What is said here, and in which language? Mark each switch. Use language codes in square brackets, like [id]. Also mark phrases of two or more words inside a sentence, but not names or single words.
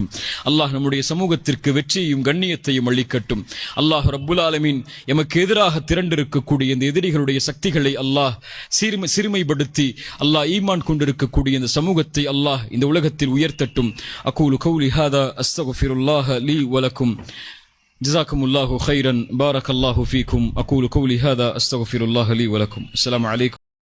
[ta] அல்லாஹ் நம்முடைய சமூகத்திற்கு வெற்றியையும் கண்ணியத்தையும் அளிக்கட்டும். [ar] الله رب العالمين [ta] எமக்கு எதிராக திரண்டிருக்கக்கூடிய இந்த எதிரிகளுடைய சக்திகளை அல்லாஹ் சிறுமைப்படுத்தி அல்லாஹ் ஈமான் கொண்டிருக்கக்கூடிய இந்த சமூகத்தை அல்லாஹ் இந்த உலகத்தில் உயர்த்தட்டும். [ar] أقول قولي هذا أستغفر الله لي ولكم جزاكم الله خيرا بارك الله فيكم أقول قولي هذا أستغفر الله لي ولكم السلام عليكم